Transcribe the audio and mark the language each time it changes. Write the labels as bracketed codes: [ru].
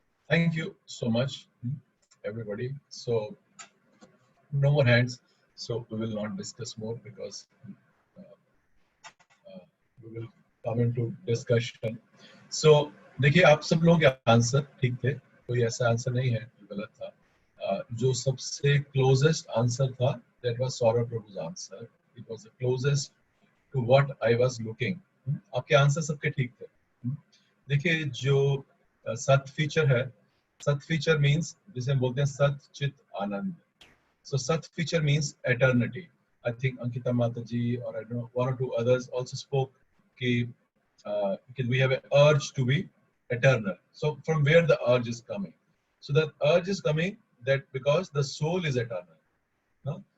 [en] Thank you so much, everybody. So no more hands. So we will not discuss more because we will come into discussion. [hi] So देखिए आप सब लोग answer ठीक थे, कोई ऐसा आंसर नहीं है जो गलत था. जो सबसे क्लोजेस्ट आंसर था [en] that was [hi] Saurabh प्रभु's answer. [en] It was the closest to what I was looking. [hi] आपके आंसर सबके ठीक थे. देखिए जो सत फीचर है, सत फीचर मीन्स जिसे हम बोलते हैं सत चित आनंद. [en] So sat feature means eternity. I think Ankita Mataji or I don't know, one or two others also spoke कि we have an urge to be eternal. So from where the urge is coming? So the urge is coming that because the soul is eternal. No?